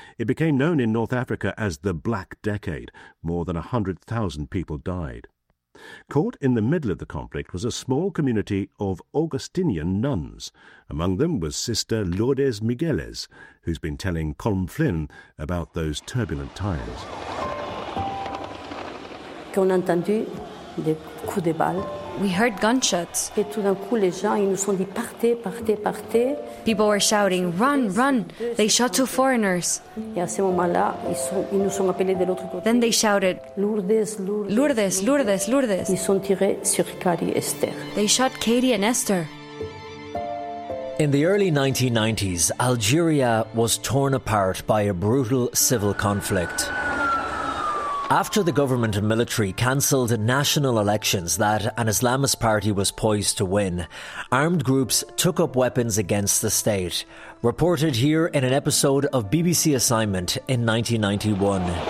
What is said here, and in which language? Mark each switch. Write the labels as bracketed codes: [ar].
[en] It became known in North Africa as the Black Decade. More than 100,000 people died. Caught in the middle of the conflict was a small community of Augustinian nuns. Among them was Sister Lourdes Migueles, who's been telling Colm Flynn about those turbulent times. [fr] Qu'on a entendu des coups de balles. [en] We heard gunshots. [fr] Et tout d'un coup, les gens, ils nous sont dit partez, partez, partez. [en] People were shouting, run, run. They shot two foreigners. [fr] Et à ce moment-là, ils nous ont appelés de l'autre côté. [en] Then they shouted, Lourdes, Lourdes, Lourdes, Lourdes, Lourdes. [fr] Ils sont tirés sur Katie et Esther. [en] They shot Katie and Esther. In the early 1990s, Algeria was torn apart by a brutal civil conflict. After the government and military cancelled national elections that an Islamist party was poised to win, armed groups took up weapons against the state, reported here in an episode of BBC Assignment in 1991.